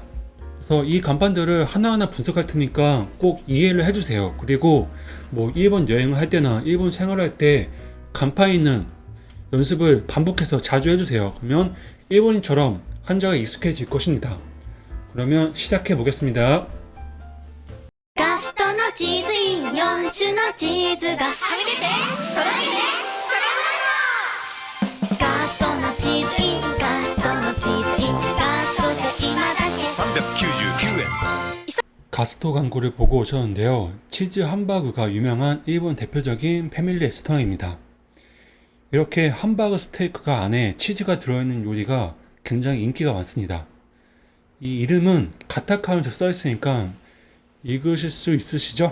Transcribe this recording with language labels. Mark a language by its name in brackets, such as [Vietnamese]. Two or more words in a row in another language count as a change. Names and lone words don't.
[Korean] 그래서 이 간판들을 하나하나 분석할 테니까 꼭 이해를 해주세요. 그리고 일본 여행을 할 때나 일본 생활할 때 간판에 있는 연습을 반복해서 자주 해주세요. 그러면 일본인처럼 한자가 익숙해질 것입니다. 그러면 시작해 보겠습니다. [Japanese] ガストのチーズイン4種のチーズがはみ出てとろけてそれもガストのチーズインガストのチーズインガストで今だけ 399円 [Korean] 가스토 광고를 보고 오셨는데요. 치즈 함바그가 유명한 일본 대표적인 패밀리 레스토랑입니다. 이렇게 함바그 스테이크가 안에 치즈가 들어있는 요리가 굉장히 인기가 많습니다. 이 이름은 가타카나로 써 있으니까 읽으실 수 있으시죠?